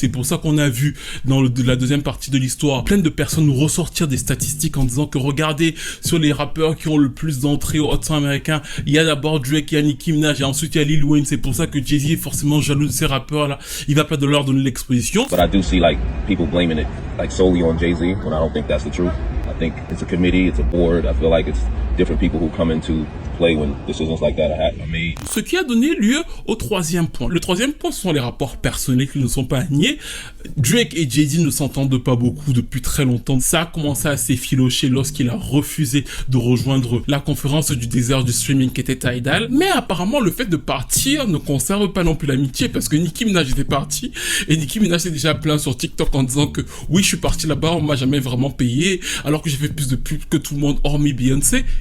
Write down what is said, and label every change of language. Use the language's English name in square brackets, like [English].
[French] C'est pour ça qu'on a vu dans la deuxième partie de l'histoire plein de personnes nous ressortir des statistiques en disant que regardez, sur les rappeurs qui ont le plus d'entrées au Hot 100 américain, il y a d'abord Drake, il y a Nicki Minaj et ensuite il y a Lil Wayne. C'est pour ça que Jay-Z est forcément jaloux de ces rappeurs-là. Il va pas de leur donner l'exposition. [English] But I do see like people blaming it like solely on Jay-Z when I don't think that's the truth. I think it's a committee, it's a board. I feel like it's different people who come into play when decisions like that are made. [French] Ce qui a donné lieu au troisième point. Le troisième point, ce sont les rapports personnels qui ne sont pas niés. Drake et Jay-Z ne s'entendent pas beaucoup depuis très longtemps. Ça a commencé à s'effilocher lorsqu'il a refusé de rejoindre la conférence du désert du streaming qui était Tidal. Mais apparemment, le fait de partir ne conserve pas non plus l'amitié, parce que Nicki Minaj était partie et Nicki Minaj s'est déjà plaint sur TikTok en disant que oui, je suis parti là-bas, on m'a jamais vraiment payé, alors que j'ai fait plus de pubs que tout le monde hormis Beyoncé.